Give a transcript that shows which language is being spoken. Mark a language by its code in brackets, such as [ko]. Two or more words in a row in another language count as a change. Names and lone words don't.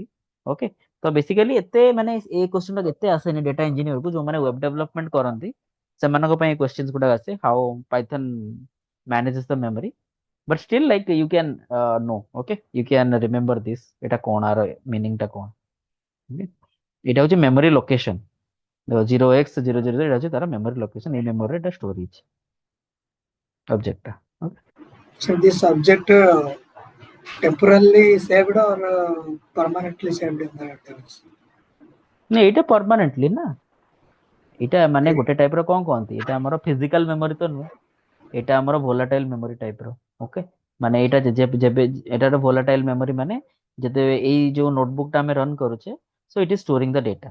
[or] ଓକେ, ତ ବେସିକାଲି ଏତେ ମାନେ ଏ କ୍ୱେଶ୍ଚିନ ଟା ଏତେ ଆସେନି [en] data engineer [or] କୁ, ଯୋଉମାନେ [en] web development [or] କରନ୍ତି ସେମାନଙ୍କ ପାଇଁ କ୍ୱେଶ୍ଚିନ୍ସ ଗୁଡା ଆସେ, [en] how Python manages the memory. But still like you can know, okay you can remember this, [or] ଏଟା କଣ, ଆର ମିନିଂ ଟା କଣ। [en] Okay? [or] ଏଇଟା ହଉଛି [en] memory location, [or] 0x000 ଏଇଟା ହଉଛି ତାର [en] memory location, [or] ଏଇ ମେମୋରି ଏଟା ଷ୍ଟୋର ହେଇଛି ଅବଜେକ୍ଟଟା। [en] So this subject temporarily saved or permanently saved in the database? [or] ନା ଏଇଟା ପରମାନେଣ୍ଟଲି ନା, ଏଇଟା ମାନେ [en] Okay. [or] ଗୋଟେ ଟାଇପ ର କଣ କହନ୍ତି, ଏଇଟା ଆମର [en] physical memory [or] ତ ନୁହେଁ, ଏଇଟା ଆମର [en] volatile memory type [or] ର। ଓକେ, ମାନେ ଏଇଟା ଯେବେ ଏଇଟା ଗୋଟେ ଭୋଲାଟାଇଲ ମେମୋରି, ମାନେ ଯେତେବେଳେ ଏଇ ଯୋଉ ନୋଟବୁକ୍ ଟା ଆମେ ରନ୍ କରୁଛେ, ସୋ ଇଟ୍ ଇଜ ଷ୍ଟୋରିଂ ଦ ଡେଟା।